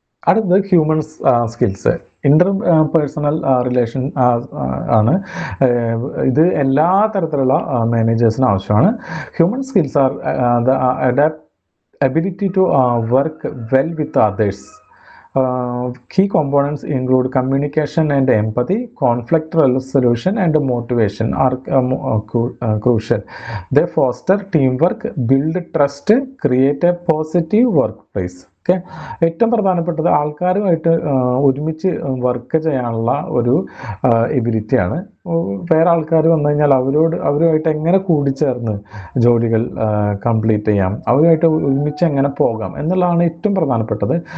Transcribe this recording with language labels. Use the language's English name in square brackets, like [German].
[Malayalam] അടുത്തത് human skills, Inter personal relation ആണ്. ഇത് എല്ലാ തരത്തിലുള്ള മാനേജേഴ്സിനും ആവശ്യമാണ്. [English] Human skills are the ability to work well with others. Key components include communication and empathy, conflict resolution and motivation are crucial. They foster teamwork, build trust, create a positive workplace. [Malayalam] Okay, ഏറ്റവും പ്രധാനപ്പെട്ടത് ആൾക്കാരുമായിട്ട് ഒരുമിച്ച് work ചെയ്യാനുള്ള ഒരു എബിലിറ്റിയാണ്. വേറെ ആൾക്കാർ വന്നു കഴിഞ്ഞാൽ അവരുമായിട്ട് എങ്ങനെ കൂടിച്ചേർന്ന് ജോലികൾ കംപ്ലീറ്റ് ചെയ്യാം, അവരുമായിട്ട് ഒരുമിച്ച് എങ്ങനെ പോകാം എന്നുള്ളതാണ് ഏറ്റവും പ്രധാനപ്പെട്ടത്.